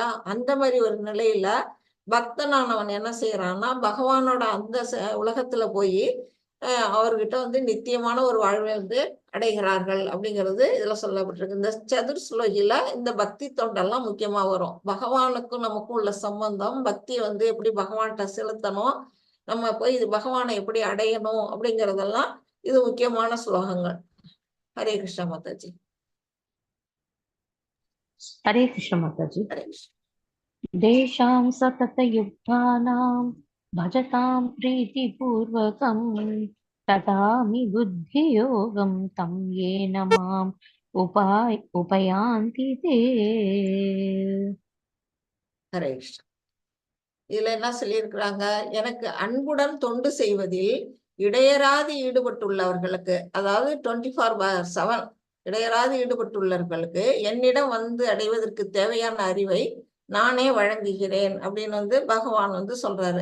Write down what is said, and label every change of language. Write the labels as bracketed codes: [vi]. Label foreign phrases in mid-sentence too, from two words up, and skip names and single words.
[ta] அந்த மாதிரி ஒரு நிலையில பக்தனானவன் என்ன செய்யறான்னா, பகவானோட அந்த உலகத்துல போய் அவர்கிட்ட வந்து நித்தியமான ஒரு வாழ்வை வந்து அடைகிறார்கள் அப்படிங்கிறது இதுல சொல்லப்பட்டிருக்கு. இந்த சதுர்ஸ்லோகில இந்த பக்தி தொண்டெல்லாம் முக்கியமா வரும். பகவானுக்கும் நமக்கும் உள்ள சம்பந்தம், பக்தி வந்து எப்படி பகவான்கிட்ட செலுத்தணும், நம்ம போய் இது பகவானை எப்படி அடையணும் அப்படிங்கறதெல்லாம் இது முக்கியமான ஸ்லோகங்கள். ஹரே கிருஷ்ணா மாதாஜி. [hi] हरे कृष्ण माताजी। [ta] ஹரே கிருஷ்ணா. [sa] देशां सततयुक्तानां भजतां प्रीतिपूर्वकं ददामि बुद्धियोगं तं येन माम् उपयान्ति ते। [ta] ஹரே கிருஷ்ணா. இதுல என்ன சொல்லியிருக்கிறாங்க, எனக்கு அன்புடன் தொண்டு செய்வதில் இடையராது ஈடுபட்டுள்ளவர்களுக்கு, அதாவது 24/7 இடையராது ஈடுபட்டுள்ளவர்களுக்கு என்னிடம் வந்து அடைவதற்கு தேவையான அறிவை நானே வழங்குகிறேன் அப்படின்னு வந்து பகவான் வந்து சொல்றாரு.